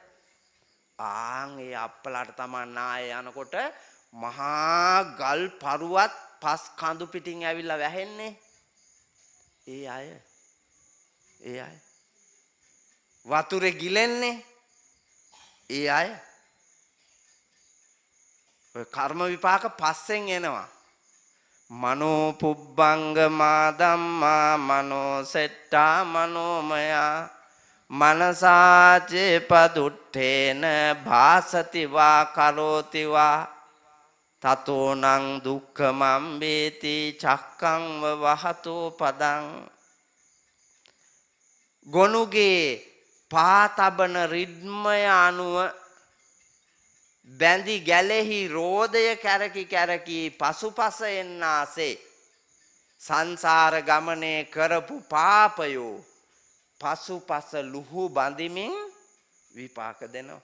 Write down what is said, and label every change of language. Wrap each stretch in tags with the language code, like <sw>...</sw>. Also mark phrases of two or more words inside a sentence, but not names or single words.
<si>ඒ අප්පලාට තමයි නාය යනකොට මහා ගල් පරුවත් පස් කඳු පිටින් ඇවිල්ලා වැහෙන්නේ. ඒ අය වතුරේ ගිලෙන්නේ. ඒ අය ඔය කර්ම විපාක පස්සෙන් එනවා.</si> <pi>මනෝ පුබ්බංගමා ධම්මා මනෝ සෙට්ටා මනෝමයා මනසාචේ පදුට්ඨේන භාසති වා කරෝති වා තතෝනං දුක්ඛමං වේති චක්ඛං වහතෝ පදං.</pi> <si>ගොනුගේ පාතබන රිද්මය අනුව බැඳි ගැලෙහි රෝදය කැරකි කැරකි පසුපස එන්නාසේ සංසාර ගමනේ කරපු පාපයෝ පසුපස ලුහු බඳිමින් විපාක දෙනවා.</si>